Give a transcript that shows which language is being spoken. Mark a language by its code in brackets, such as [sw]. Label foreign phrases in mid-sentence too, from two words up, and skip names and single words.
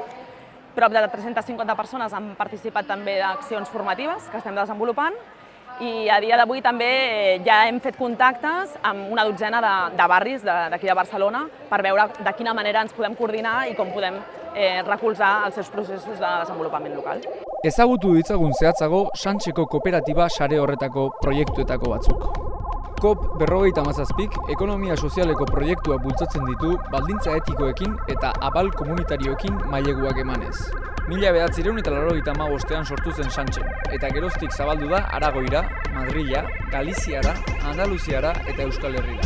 [ca] Prop de 350 persones han participat també d'accions formatives que estem desenvolupant i a dia d'avui també ja hem fet contactes amb una dotzena de barris d'aquí de Barcelona per veure de quina manera ens podem coordinar i com podem recolzar els seus processos de desenvolupament local. [eu] Ezagutu ditzagun zehatzago Santzeko kooperatiba sare horretako proiektuetako batzuk. COP 57 ekonomia sozialeko proiektua bultzatzen ditu baldintza etikoekin eta abal komunitarioekin maileguak emanez. 1985ean sortu zen Santzen, eta geroztik zabaldu da Aragoira, Madrila, Galiziara, Andaluziara eta Euskal Herrira.